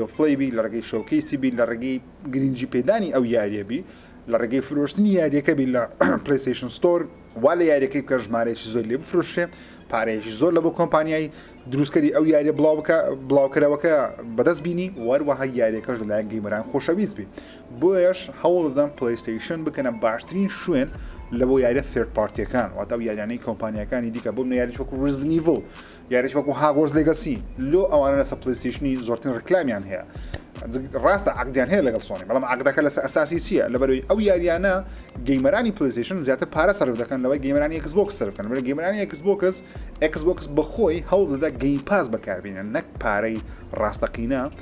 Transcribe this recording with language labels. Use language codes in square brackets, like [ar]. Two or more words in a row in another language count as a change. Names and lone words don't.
[ckb] ئۆف پڵەی بی لە ڕێگەی شۆکەیسی بی لە ڕێگەی گرنگجی پێدانی ئەو یاریە بی لە ڕێگەی فرۆشتنی یاریەکە بی لە پلیستیشن ستۆر وا لە یاریەکەی بکە ژمارەیەکی زۆر لێ بفرۆشتێ پارەیەکی زۆر لە بۆ کۆمپانیای دروستکەری ئەو یاریە بڵاوکەرەوەکە بەدەست بینی وەروەها یاریەکەش لەلایەن گەیمەران خۆشەویست بی بۆیش هەوڵ دەدەن پلیستیشن بکەنە باشترین شوێن لە بۆ یاریە [en] third party [ckb] ەکان واتە ئەو یاریانەی کۆمپانیەکانی دیکە بۆ یاریش وەکو Resident Evil یاریش وەکو Hogwarts Legacy لۆ ئەوانە لەسەر پلیستیشنی زۆرترین ڕکلامیان هەیە ڕاستە عقدیان هەیە لەگەڵ سۆنی بەڵام عقدەکە لەسەر ئەساسی چییە لەبەرەوەی ئەو یاریانە گەیمەرانی پلیستیشن زیاتر پارە سەرف دەکەن لەوەی گەیمەرانی Xbox سەرف دەکەن لەبەرەوەی گەیمەرانی Xbox بەخۆی هەوڵ دەدا گەیم پاس بەکاربێنن نەک پارەی ڕاستەقینە